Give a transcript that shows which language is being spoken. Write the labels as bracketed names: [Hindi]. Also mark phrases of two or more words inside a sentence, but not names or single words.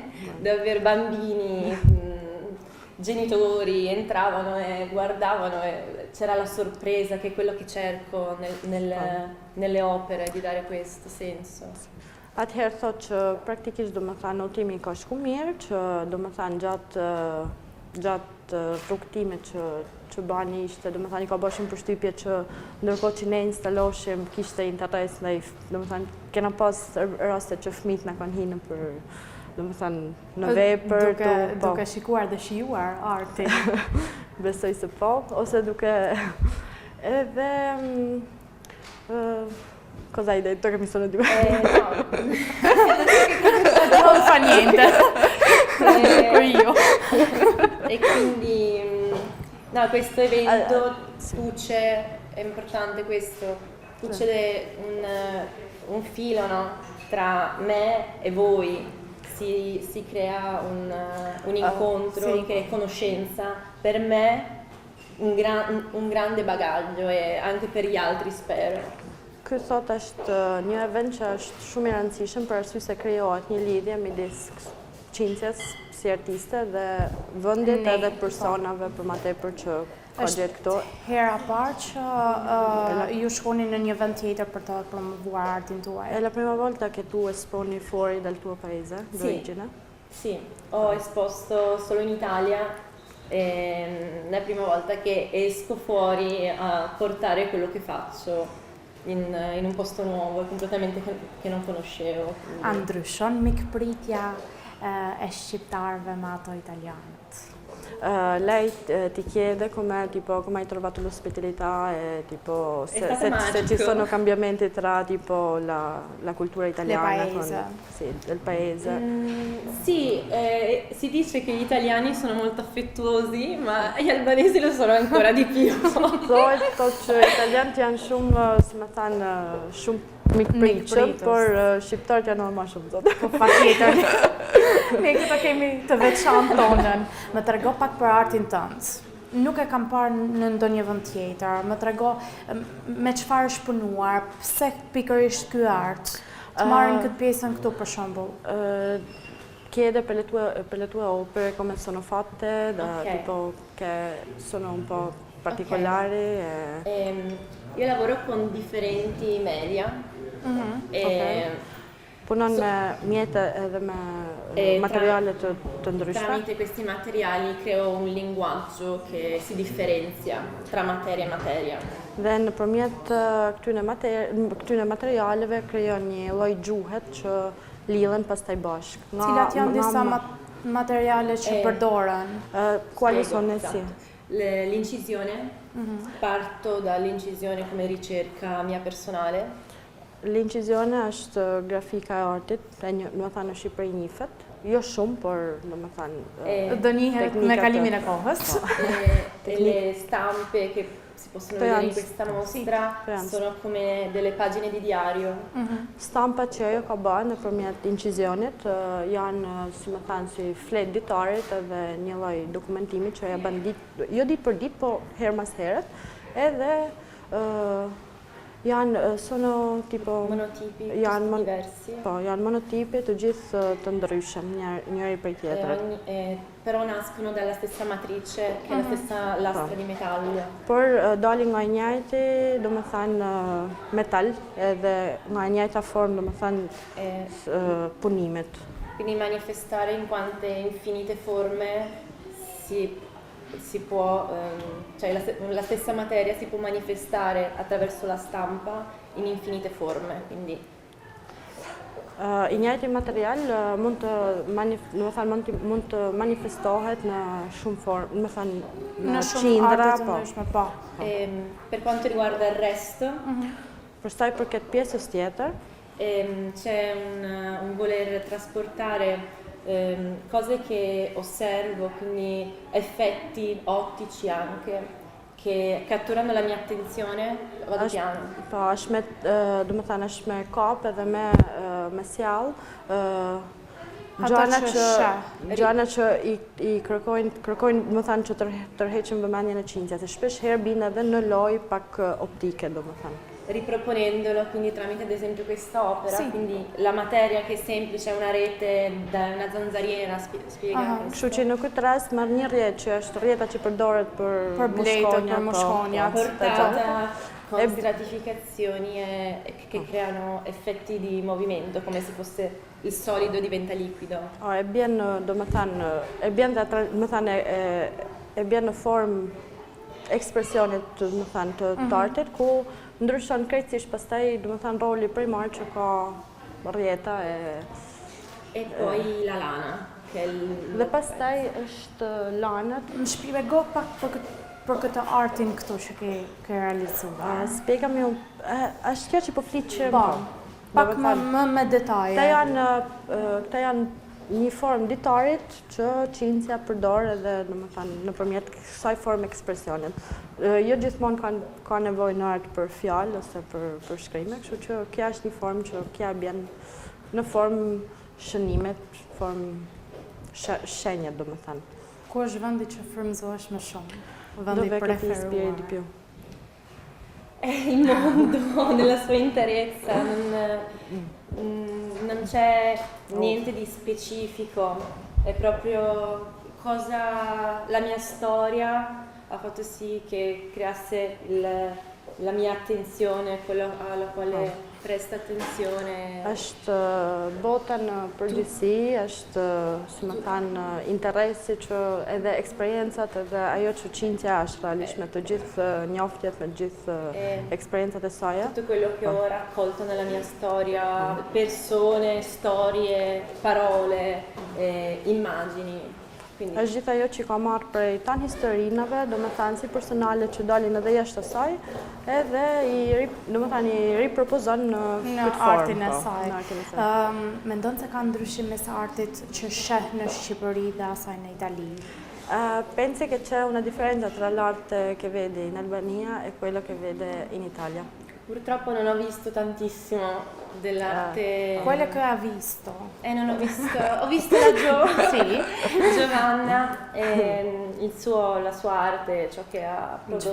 [Italian] Davvero bambini, genitori entravano e guardavano e c'era la sorpresa, che è quello che cerco nelle opere, di dare questo senso. [Albanian] Atëherë thot që praktikisht domethënë udhëtimi ka shku mirë, që domethënë gjatë rrugtimit që bani ishte, domethënë i ka bërë shumë përshtypje që ndërkohë që ne instaloheshim kishte interes ndaj, domethënë kena pas raste që fëmijët na kanë hinë për domethënë në vepër, duke shikuar dhe shijuar artin. Besoj se po, ose duke edhe [Italian] cosa hai detto che mi sono dimenticata? Non fa niente. Io. E quindi no, questo evento succede, è importante questo, succede un filo, no, tra me e voi, si crea un incontro sì, che è conoscenza, per me un grande bagaglio e anche per gli altri spero. [Albanian] Ky thot është një event që është shumë i rëndësishëm për arsye se krijohet një lidhje midis Cinzjas si artiste dhe vendit edhe personave për më tepër që ka gjetë këto. Hera parë që ju shkoni në një vend tjetër për të promovuar artin tuaj. [Italian] È la prima volta che tu esponi fuori dal tuo paese d'origine? Sì, ho esposto solo in Italia. È la prima volta che esco fuori a portare quello che faccio in un posto nuovo, completamente che non conoscevo. [Albanian] A ndryshon mikpritja e shqiptarëve me ato italianët? [Italian] Lei ti chiede come hai trovato l'ospitalità e se ci sono cambiamenti tra la cultura italiana del paese. Sì, si dice che gli italiani sono molto affettuosi, ma gli albanesi lo sono ancora di più. [Albanian] Thotë që italianët janë shumë, si më thënë, shumë mikpritshëm, por shqiptarët janë më shumë zotë. Po patjetër. Ne këta kemi të veçantë tonën. Më trego pak për artin tënd. Nuk e kam parë në ndonjë vend tjetër. Më trego me çfarë është punuar, pse pikërisht ky art. Të marrim këtë pjesën këtu për shembull. [Italian] chiede per le tue opere come sono fatte, tipo che sono un po' particolari. Io lavoro con differenti media. [Albanian] Punon me mjete edhe me materiale të ndryshme. [Italian] Tramite questi materiali creo un linguaggio che si differenzia tra materia e materia. [Albanian] Dhe nëpërmjet këtyne materialeve krijon një lloj gjuhet që lidhen pastaj bashk. Cilat janë disa materiale që përdoren? [Italian] Quali sono essi? L'incisione, parto dall'incisione come ricerca mia personale. [Albanian] L'incisione është grafika e artit, në thënë në Shqipëri njihet, jo shumë, por do njihet me kalimin e kohës. [Italian] Le stampe che si possono vedere in questa mostra sono come delle pagine di diario. [Albanian] Stampat që ajo ka bërë nëpërmjet incizionit janë, si më thënë, si flet ditarit edhe një lloj dokumentimi që ja bën jo ditë për ditë, po herë mas herët, edhe [Italian] sono tipo monotipi diversi. [Albanian] Po, janë monotipi të gjithë të ndryshëm, njëri prej tjetrit. [Italian] Però nascono dalla stessa matrice, che è la stessa lastra di metallo. [Albanian] Por dalin nga njëjti, domethënë metal, edhe nga njëjta formë, domethënë punimet. [Italian] Quindi manifestare in quante infinite forme si può, cioè la stessa materia si può manifestare attraverso la stampa in infinite forme, quindi [Albanian] I njëjti material mund të manifestohet në shumë formë, më thënë në qindra, po. [Italian] Per quanto riguarda il resto, [Albanian] për sa i përket pjesës tjetër, [Italian] c'è un voler trasportare cose che osservo, quindi effetti ottici anche, che catturano la mia attenzione, vado piano. [Albanian] Po, është me kap edhe me sjell, gjana që i kërkojnë, më thënë, që tërheqin vëmendjen e qindjes, e shpesh herë bin edhe në lojë pak optike, domethënë. [Italian] Riproponendolo, quindi tramite ad esempio questa opera, quindi la materia che è semplice è una rete da una zanzariera, spiega. [Albanian] Kështu që në këtë rast marr një rjetë që është rjeta që përdoret për moshkonja, [Italian] portata con stratificazioni che creano effetti di movimento, come se fosse il solido diventa liquido. [Albanian] E bjen, domethënë, e bjen në formë ekspresionit, domethënë, të artit, ku ndryshon krejtësisht pastaj, domethënë, roli primar që ka rjeta [Italian] e poi la lana, che [Albanian] dhe pastaj është lanët. Më shpjego pak për këtë artin këtu që ke realizuar. Spjegami është kjo që po flit që pak më me detaje. Këta janë një formë ditarit që qindja përdor edhe nëpërmjet kësaj formë ekspresionit. Jo gjithmonë ka nevojë në art për fjalë ose për shkrime, kështu që kjo është një formë që kjo bjen në formë shënimet, formë shenjat, domethënë. Ku është vendi që frymëzohesh më shumë? [Italian] Dove che ti ispiri di più? Il mondo nella sua interezza, non c'è niente di specifico, è proprio la mia storia ha fatto sì che creasse la mia attenzione, quello alla quale presta attenzione. [Albanian] Është bota në përgjithësi, është, si më thanë, interesi që edhe eksperiencat edhe ajo që qindja është realisht me të gjithë njoftjet, me të gjithë eksperiencat e saj. [Italian] Tutto quello che ho raccolto nella mia storia, persone, storie, parole, immagini. [Albanian] Është gjithë ajo që ka marrë prej tanë historinave, domethënë si personale që dalin edhe jashtë asaj, edhe i ripropozon në artin e saj. Mendon se ka ndryshim mes artit që sheh në Shqipëri dhe asaj në Itali? [Italian] Penso che c'è una differenza tra l'arte che vede in Albania e quello che vede in Italia. Purtroppo non ho visto tantissimo dell'arte. Quello che ha visto? Non ho visto, ho visto Giovanna e la sua arte, ciò che ha prodotto.